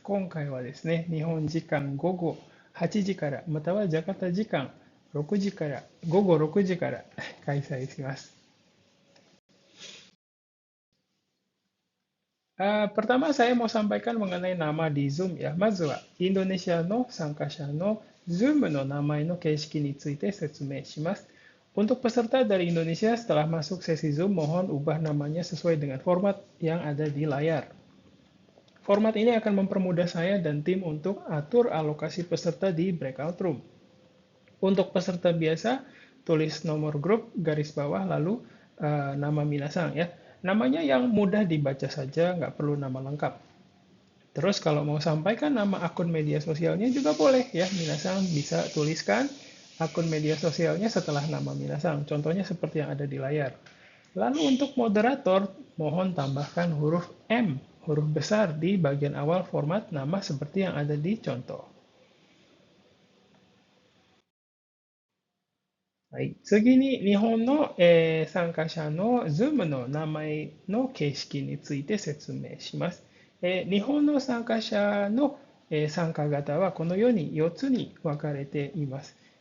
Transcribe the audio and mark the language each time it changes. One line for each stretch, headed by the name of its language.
Japanese: 今回はですね、日本時間午後8時から、またはジャカルタ時間6時から、午後6時から開催します。
Indonesian: Pertama saya mau sampaikan mengenai nama di Zoom ya.
Japanese: まずはインドネシアの参加者の Zoom の名前の形式について説明します。
Indonesian: Untuk peserta dari Indonesia setelah masuk sesi Zoom, mohon ubah namanya sesuai dengan format yang ada di layar. Format ini akan mempermudah saya dan tim untuk atur alokasi peserta di breakout room. Untuk peserta biasa, tulis nomor grup, garis bawah, lalu nama minasang ya. Namanya yang mudah dibaca saja, nggak perlu nama lengkap. Terus kalau mau sampaikan nama akun media sosialnya juga boleh ya, minasang bisa tuliskan akun media sosialnya setelah nama minasang. Contohnya seperti yang ada di layar. Lalu untuk moderator, mohon tambahkan huruf M, huruf besar di bagian awal format nama seperti yang ada di contoh.
Japanese: はい、次に日本の、参加者の Zoom の名前の形式について説明します。日本の参加者の、参加型はこのように4つに分かれています。